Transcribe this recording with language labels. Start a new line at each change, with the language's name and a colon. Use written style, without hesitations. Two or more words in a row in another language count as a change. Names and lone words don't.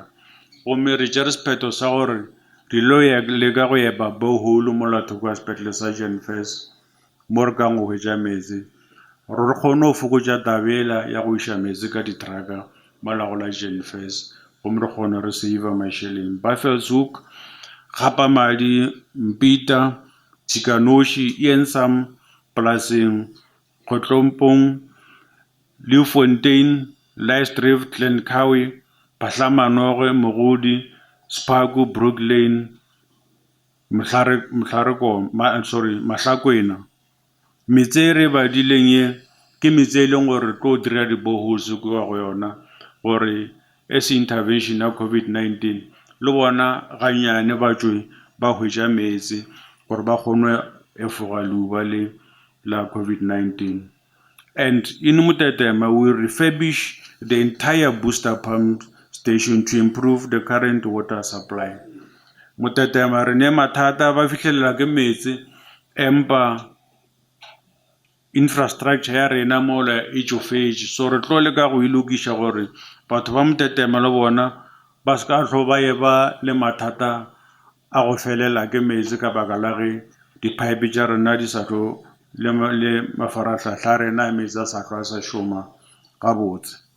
Northern Sotho: Gomme re tšere sephetho sa gore re lo ya leka go epa borehole mo latho kwa sepetlele sa Jane First mo re kang go hwetša meetse gore re kgone go fokotša tabela ya go iša meetse ka dithraka mo la go la Jane First gomme re kgone re save mašeleng. Buffelshoek, Gapamadi, Mpita, Tshikanoši, Ensam, Plasing, Kgotlompong, Leeuwfontein, Leisdrift, Glencoe, Phatlamanoge, Mogodi, Spaku, Brook Lane, Mahlakwena. Meetse re badileng ye ke meetse e leng gore tlo dira di boreholes kwa go yona gore
English: as intervention
Northern Sotho: ya COVID-19 le bona ganyane batšwe ba hwetša meetse gore ba kgone efoga leuba le la COVID-19.
English: And in Mutetema, we refurbish the entire booster pump station to improve the current water supply.
Northern Sotho: Mutetema re ne mathata ba fihlelela ke meetse empa infrastructure ya rena mo la age, so re tlo leka go ilokiša gore batho ba Mutetema le bona ba ska tlo ba eba le mathata a go felela ke meetse ka baka la ge di-pipe tša rena di sa tlo le mafarahlahla rena meetse a sa tlo sa šoma gabotse.